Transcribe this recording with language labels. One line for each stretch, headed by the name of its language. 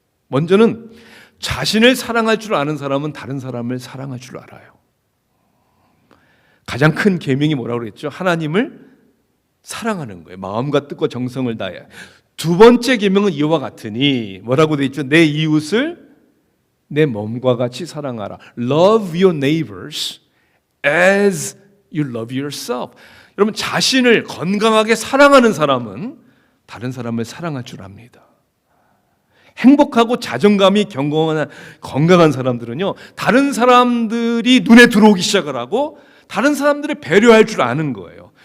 Korean: 먼저는 자신을 사랑할 줄 아는 사람은 다른 사람을 사랑할 줄 알아요. 가장 큰 계명이 뭐라고 그랬죠? 하나님을 사랑하는 거예요. 마음과 뜻과 정성을 다해. 두 번째 계명은 이와 같으니, 뭐라고 되어 있죠? 내 이웃을 내 몸과 같이 사랑하라.
English: Love your neighbors as you love yourself.
Korean: 여러분, 자신을 건강하게 사랑하는 사람은 다른 사람을 사랑할 줄 압니다. 행복하고 자존감이 건강한 사람들은요, 다른 사람들이 눈에 들어오기 시작을 하고 다른 사람들을 배려할 줄 아는 거예요.